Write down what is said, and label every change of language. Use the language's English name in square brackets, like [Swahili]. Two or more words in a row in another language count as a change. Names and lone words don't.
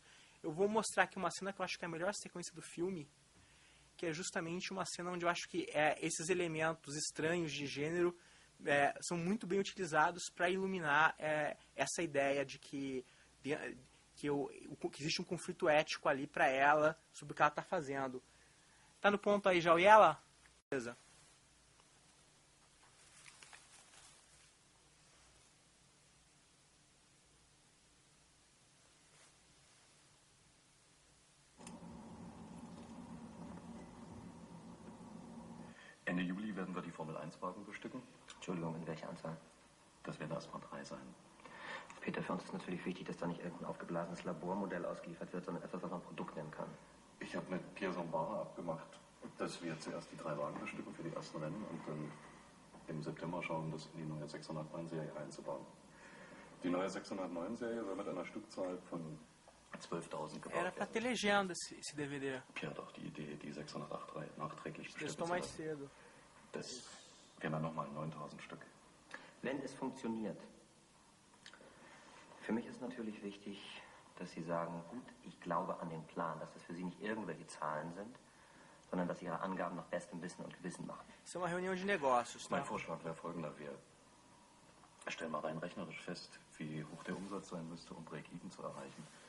[Portuguese] Eu vou mostrar aqui uma cena que eu acho que é a melhor sequência do filme, que é justamente uma cena onde eu acho que esses elementos estranhos de gênero são muito bem utilizados para iluminar essa ideia de que existe um conflito ético ali para ela sobre o que ela está fazendo. Tá no ponto aí já, e ela? Beleza. [German] Ende Juli werden wir die Formel-1-Wagen bestücken. Entschuldigung, in welcher Anzahl? Das werden erstmal 3 sein. Peter, für uns ist natürlich wichtig, dass da nicht irgendein aufgeblasenes Labormodell ausgeliefert wird, sondern etwas, was man Produkt nennen kann. Ich habe mit Pierson Barre abgemacht, dass wir zuerst die 3 Wagen bestücken für die ersten Rennen und dann im September schauen, das in die neue 609-Serie einzubauen. Die neue 609-Serie soll mit einer Stückzahl von 12.000 gebaut [Portuguese] Era para ter legenda esse DVD. [German] Pierre hat auch die Idee, die 608 nachträglich bestücken [Portuguese] Testou [German] zu [Portuguese] mais [German] lassen. [Portuguese] cedo. [German] Das wären dann nochmal 9.000 Stück. Wenn es funktioniert. Für mich ist natürlich wichtig, dass Sie sagen, gut, ich glaube an den Plan, dass das für Sie nicht irgendwelche Zahlen sind, sondern dass Sie Ihre Angaben nach bestem Wissen und Gewissen machen. [Portuguese] Isso é uma reunião de negócios, [German] Mein [Portuguese] tá? [German] Vorschlag wäre folgender. Wir stellen mal rein rechnerisch fest, wie hoch der Umsatz sein müsste, um Break-Even zu erreichen.